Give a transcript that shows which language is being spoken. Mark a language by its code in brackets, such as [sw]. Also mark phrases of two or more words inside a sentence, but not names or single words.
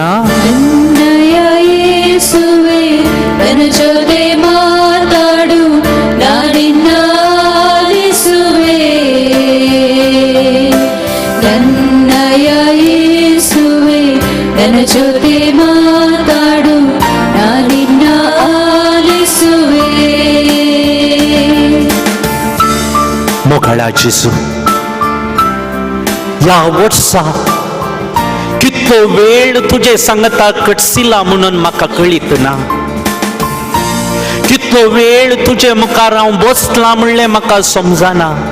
[kn] ನನ್ನಯ ಯೇಸುವೆ ನನ್ನ ಜೊತೆ ಮಾತಾಡು ನಾನಿನ್ನ ಆಲಿಸುವೆ ನನ್ನಯ ಯೇಸುವೆ ನನ್ನ ಜೊತೆ ಮಾತಾಡು ನಾನಿನ್ನ ಆಲಿಸುವೆ [kok] मोघळा जेसू या वर्सा कितलो वेळ तुझे संगता कटसिला म्हणून म्हाका कळीत ना कितलो वेळ तुझे मुखार हांव बसला म्हणलें म्हाका समजना